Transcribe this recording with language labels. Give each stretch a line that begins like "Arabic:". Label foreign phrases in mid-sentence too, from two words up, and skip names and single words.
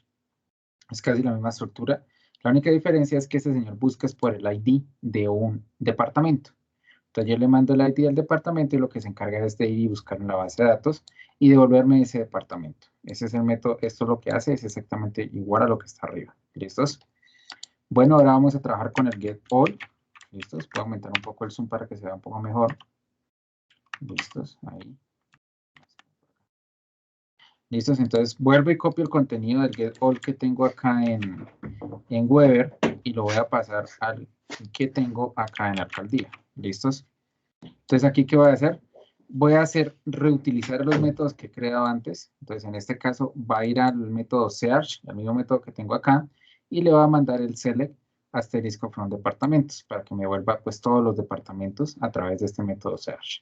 Spanish: Es casi la misma estructura. La única diferencia es que este señor busca es por el ID de un departamento. Entonces yo le mando el ID del departamento y lo que se encarga es de ir y buscar en la base de datos y devolverme ese departamento. Ese es el método. Esto lo que hace es exactamente igual a lo que está arriba. ¿Listos? Bueno, ahora vamos a trabajar con el
English: get all.
Spanish: ¿Listos? Puedo aumentar un poco el zoom para que se vea un poco mejor. ¿Listos? Ahí. ¿Listos? Entonces vuelvo y copio el contenido del
English: get all
Spanish: que tengo acá en Weber y lo voy a pasar al que tengo acá en la alcaldía. ¿Listos? Entonces, ¿aquí qué voy a hacer? Voy a reutilizar los métodos que he creado antes. Entonces, en este caso, va a ir al método search, el mismo método que tengo acá, y le va a mandar el select asterisco from departamentos para que me vuelva pues todos los departamentos a través de este método search.